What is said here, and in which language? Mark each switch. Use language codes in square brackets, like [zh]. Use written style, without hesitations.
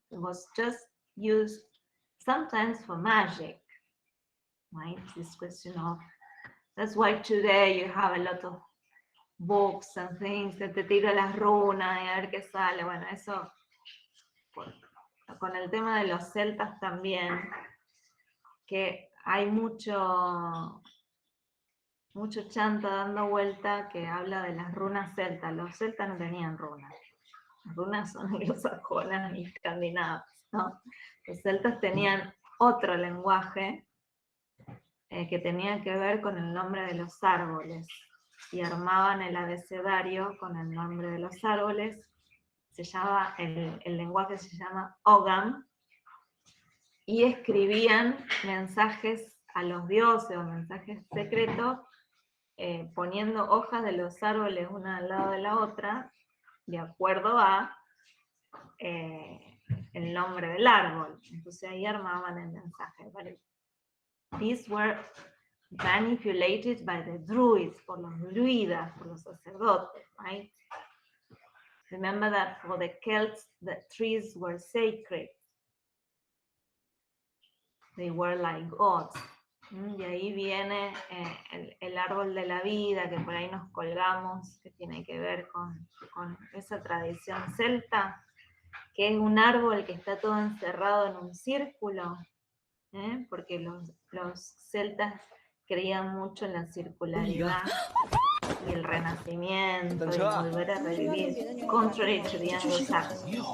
[en] It was just used sometimes for magic, right? This question of, that's why today you have a lot of books and things [es] que te tira las runas y a ver qué sale. Bueno, eso, con el tema de los celtas también, que hay mucho chanta dando vuelta que habla de las runas celtas. Los celtas no tenían runas. Las runas son anglosajonas y escandinavas, ¿no? Los celtas tenían otro lenguaje que tenía que ver con el nombre de los árboles y armaban el abecedario con el nombre de los árboles. El lenguaje se llama Ogam, y escribían mensajes a los dioses o mensajes secretos poniendo hojas de los árboles una al lado de la otra de acuerdo a el nombre del árbol. Entonces ahí armaban el mensaje. [en] These were manipulated by the druids, [es] por los druidas, por los sacerdotes, [en] right? Remember that for the Celts, the trees were sacred. They were like gods. [es] Y ahí viene el árbol de la vida, que por ahí nos colgamos, que tiene que ver con esa tradición celta, que es un árbol que está todo encerrado en un círculo, porque los celtas creían mucho en la circularidad y el renacimiento y volver a revivir, [en] contrary to the Anglo-Saxons.